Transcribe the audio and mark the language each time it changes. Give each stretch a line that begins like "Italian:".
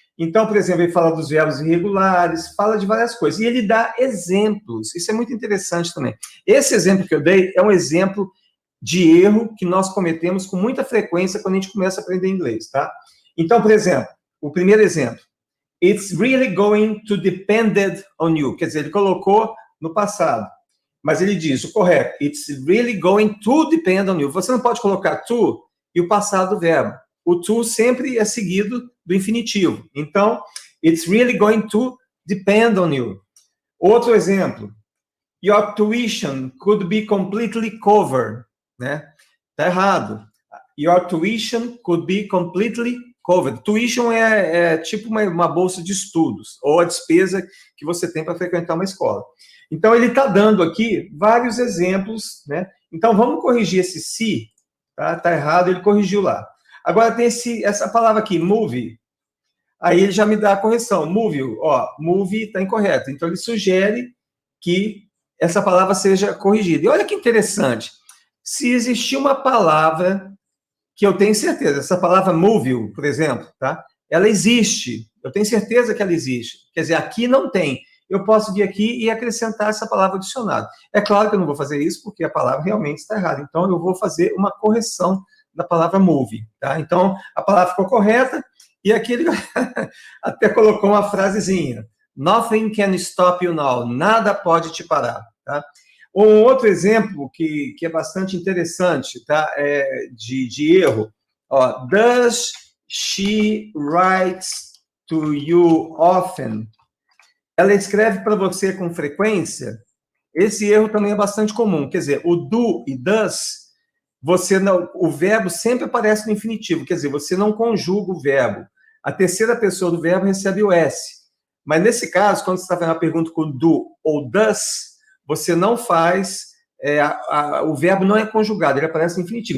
Portuguese: Então, por exemplo, ele fala dos verbos irregulares, fala de várias coisas. E ele dá exemplos. Isso é muito interessante também. Esse exemplo que eu dei é um exemplo de erro que nós cometemos com muita frequência quando a gente começa a aprender inglês, tá? Então, por exemplo, o primeiro exemplo.
English: It's really going to depend on you.
Portuguese: Quer dizer, ele colocou no passado. Mas ele diz o correto.
English: It's really going to depend on you.
Portuguese: Você não pode colocar to e o passado do verbo. O to sempre é seguido do infinitivo. Então,
English: it's really going to depend on you.
Portuguese: Outro exemplo.
English: Your tuition could be completely covered.
Portuguese: Né? Tá errado.
English: Your tuition could be completely covered.
Portuguese: Tuition é tipo uma bolsa de estudos, ou a despesa que você tem para frequentar uma escola. Então, ele está dando aqui vários exemplos, né? Então, vamos corrigir esse se, tá? Tá errado, ele corrigiu lá. Agora tem essa palavra aqui, movie. Aí ele já me dá a correção. Movie, ó, movie está incorreto. Então, ele sugere que essa palavra seja corrigida. E olha que interessante. Se existir uma palavra que eu tenho certeza, essa palavra movie, por exemplo, tá? Ela existe. Eu tenho certeza que ela existe. Quer dizer, aqui não tem. Eu posso vir aqui e acrescentar essa palavra ao dicionário. É claro que eu não vou fazer isso, porque a palavra realmente está errada. Então, eu vou fazer uma correção da palavra movie, tá? Então, a palavra ficou correta, e aqui ele até colocou uma frasezinha.
English: Nothing can stop you now.
Portuguese: Nada pode te parar, tá? Um outro exemplo que é bastante interessante, tá? De erro.
English: Ó, does she write to you often?
Portuguese: Ela escreve para você com frequência? Esse erro também é bastante comum. Quer dizer, o do e does, o verbo sempre aparece no infinitivo. Quer dizer, você não conjuga o verbo. A terceira pessoa do verbo recebe o S. Mas nesse caso, quando você está fazendo uma pergunta com do ou does, você não faz, o verbo não é conjugado, ele aparece no infinitivo.